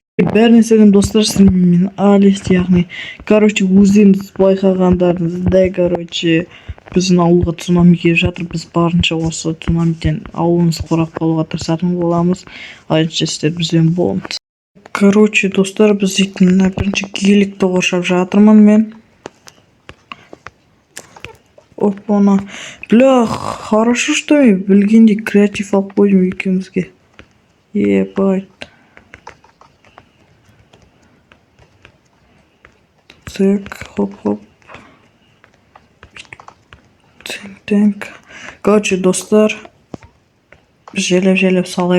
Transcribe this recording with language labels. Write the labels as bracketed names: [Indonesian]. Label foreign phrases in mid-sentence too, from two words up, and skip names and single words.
[Kazakh] Бәріне сәлем достар, мен Алис, яғни. Короче, өздеріңіз байқағандарыңыздай, короче, біздің ауылға цунами келіп жатыр. Біз барынша осы цунамиден ауылымызды қорғап қалуға тырысатын боламыз. Айынша сіздер бізбен болыңыз. Короче, достар, біз бірінші геликті қоршап жатырмын мен. [Russian] Опа-на. Бля, хорошо, что [Kazakh] мен білгендей креатив алып қойдым екеумізге. [Russian] Ебать. Так, хоп-хоп. Так. [Kazakh] Короче, достар, желеп салай.